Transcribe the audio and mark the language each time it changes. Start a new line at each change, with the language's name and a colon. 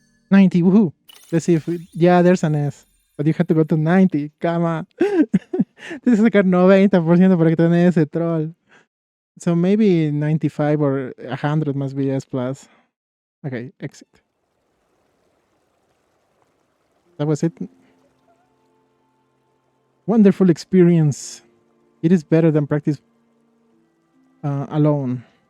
English: $90, woohoo! Let's see if yeah, there's an S. But you have to go to 90, come on.
Spanish: Tienes que sacar 90% para que te den ese troll.
English: So maybe 95 or 100 must be S plus. Okay, exit. That was it. Wonderful experience. It is better than practice alone.